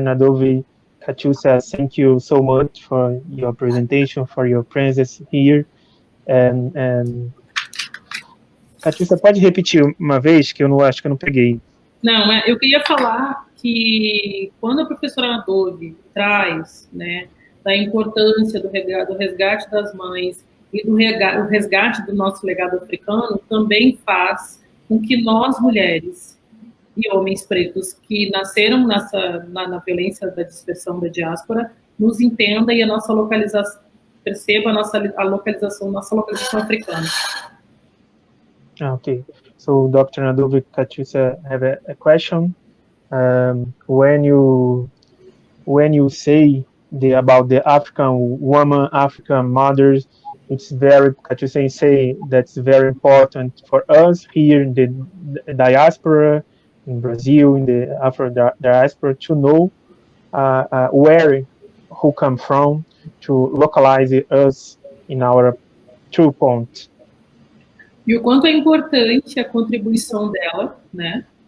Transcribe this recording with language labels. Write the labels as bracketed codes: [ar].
[en] Nadove Kachusa, thank you so much for your presentation, for your presence here. [pt] And Kachusa, pode repetir uma vez, que eu acho que eu não peguei. Não, eu queria falar que quando a professora Nadove traz, né, da importância do resgate das mães e do resgate do nosso legado africano, também faz com que nós, mulheres e homens pretos que nasceram na violência da dispersão da diáspora, nos entenda e a nossa localização, perceba a localização africana. [en] Okay. So, Dr. Nadove Kachusa, have a question. When you say about the African woman, African mothers, it's very, Kachusa say that's very important for us here in the diaspora, in Brazil, in the Afro diaspora, to know who come from, to localize us in our true point. [pt] E o quanto é importante a contribuição dela, né?